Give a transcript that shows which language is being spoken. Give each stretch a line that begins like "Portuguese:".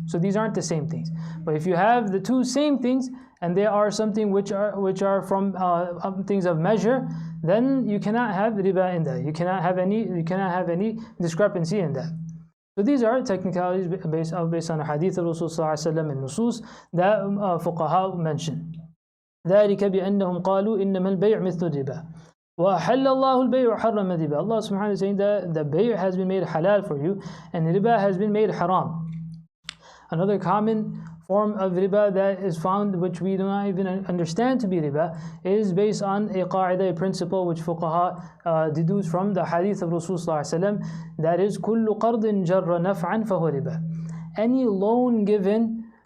English: So these aren't the same things. But if you have the 2 same things and they are something which are from things of measure, then you cannot have riba in that. You cannot have any discrepancy in that. So these are technicalities based on a hadith of Rasul sallallahu alaihi wasallam and nusus that fuqaha mentioned.
Arabic: ذلك بأنهم قالوا إنما البيع مثل الربا وأحل الله البيع وحرم الربا.
English: Allah subhanahu wa ta'ala is saying that the bay' has been made halal for you and riba has been made haram. Another common form of riba that is found, which we do not even understand to be riba, is based on a qaida, a principle which fuqaha deduce from the hadith of Rasul sallallahu alaihi wasallam, that is
Arabic: كل قرض جر نفعا فهو ربا.
English: Any loan given